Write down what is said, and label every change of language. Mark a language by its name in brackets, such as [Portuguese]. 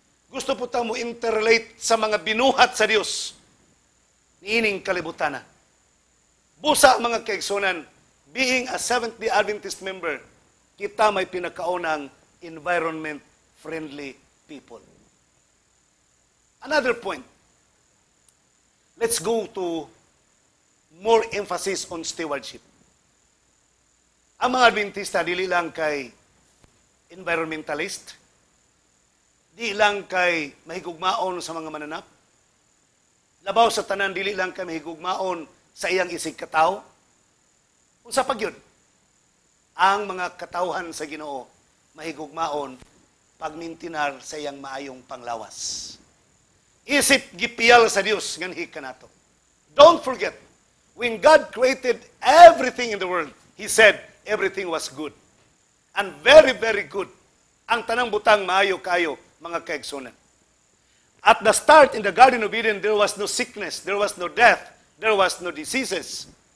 [Cebuano] Gusto po tang mo interrelate sa mga binuhat sa Dios niining kalibutan na. Busa, mga kaigsunan, [English] being a Seventh-day Adventist member, [Cebuano] kita may pinakaunang [English] environment-friendly people. Another point. Let's go to more emphasis on stewardship. [Cebuano] Ang mga Adventista, dili lang kay environmentalist, di lang kay mahigugmaon sa mga mananap, labaw sa tanan, dili lang kay mahigugmaon sa iyang isig katao. Unsa pag yun? Ang mga katawhan sa Ginoo mahigugmaon pagmintinar sa iyang maayong panglawas. Isip gipiyal sa Dios nganhi kanato. [English] Don't forget, when God created everything in the world, He said everything was good. And very, very good. [Cebuano] Ang tanang butang maayo kayo, mga kaigsunan. [English] At the start in the Garden of Eden, there was no sickness, there was no death, there was no diseases.